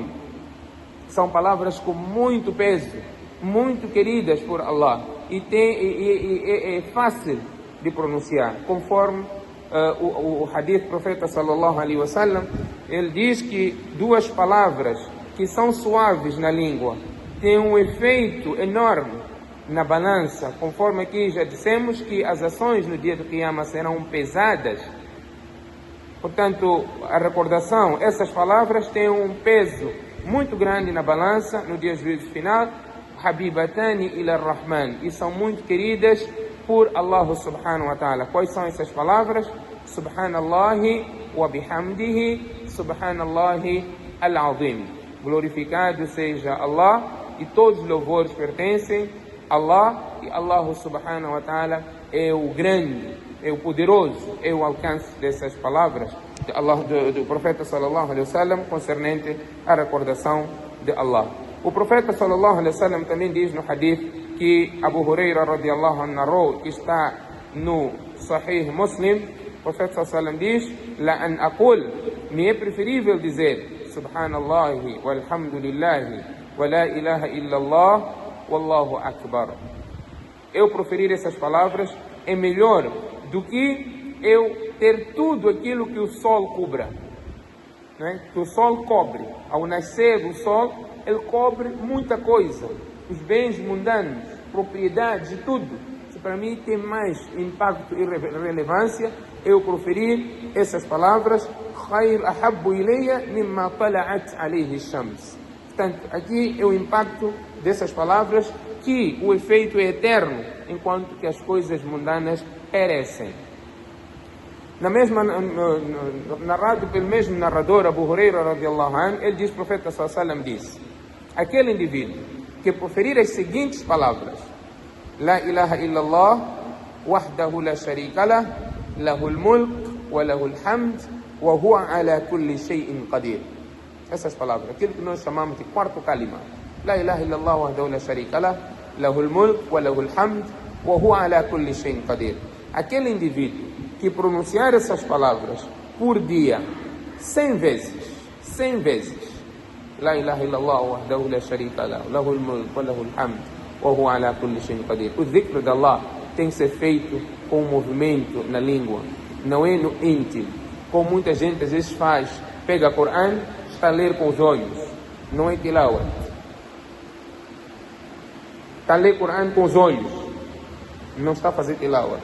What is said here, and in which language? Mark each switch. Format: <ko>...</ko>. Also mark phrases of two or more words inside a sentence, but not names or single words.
<pt>São palavras com muito peso, muito queridas por Allah, e é fácil de pronunciar, conforme o hadith do profeta</pt> <ar>صلى الله عليه وسلم.</ar> <pt>Ele diz que duas palavras que são suaves na língua têm um efeito enorme na balança, conforme aqui já dissemos que as ações no dia do Qiyamah serão pesadas. Portanto, a recordação, essas palavras têm um peso muito grande na balança no dia do juízo final.</pt> <ar>حبيبتان إلى الرحمن,</ar> <pt>e são muito queridas por Allah</pt> <ar>سبحانه وتعالى.</ar> <pt>Quais são essas palavras?</pt> <ar>سبحان الله وبحمده، سبحان الله العظيم.</ar> <pt>Glorificado seja Allah, e todos os louvores pertencem a Allah, e Allah</pt> <ar>سبحانه وتعالى</ar> <pt>é o grande, é o poderoso. É o alcance dessas palavras de Allah, do profeta</pt> <ar>صلى الله عليه وسلم,</ar> <pt>concernente à recordação de Allah. O profeta</pt> <ar>صلى الله عليه وسلم</ar> <pt>também diz no hadith que Abu Huraira</pt> <ar>رضي الله عنه</ar> <pt>narrou, que está no Sahih Muslim. O profeta</pt> <ar>صلى الله عليه وسلم</ar> <pt>diz:</pt> <ar>لأن أقول,</ar> <pt>me é preferível dizer</pt> <ar>سبحان الله والحمد لله ولا إله إلا الله والله أكبر.</ar> <pt>Eu proferir essas palavras é melhor do que eu ter tudo aquilo que o sol cubra, né? Que o sol cobre. Ao nascer do sol, ele cobre muita coisa, os bens mundanos, propriedades e tudo. Se para mim tem mais impacto e relevância, eu proferir essas palavras:</pt> <ar>خير أحب إلي مما طلعت عليه الشمس.</ar> <pt>Portanto, aqui é o impacto dessas palavras, que o efeito é eterno, enquanto que as coisas mundanas perecem. Na mesma, narrado pelo mesmo narrador,</pt> <ar>Abu Huraira رضي الله عنه,</ar> <pt>ele diz, o profeta</pt> <ar>صلى الله عليه وسلم</ar> <pt>diz: aquele indivíduo que proferir as seguintes palavras:</pt> <ar>لا إله إلا الله وحده لا شريك له، له الملك وله الحمد، وهو على كل شيء قدير.</ar> <pt>Essas palavras, aquilo que nós chamamos de quarto kalima.</pt> <ar>لا إله إلا الله وحده لا شريك له، له الملك وله الحمد، وهو على كل شيء قدير.</ar> <pt>Aquele indivíduo que pronunciar essas palavras por dia 100 vezes,</pt> <ar>لا إله إلا الله وحده لا شريك له، له الملك وله الحمد، وهو على كل شيء قدير.</ar> <pt>O dhikr de Allah tem que ser feito com movimento na língua, não é no íntimo, como muita gente às vezes faz. Pega o Corão, está a ler com os olhos, não é tilawat. Está a ler o Corão com os olhos, não está a fazer tilawat.</pt>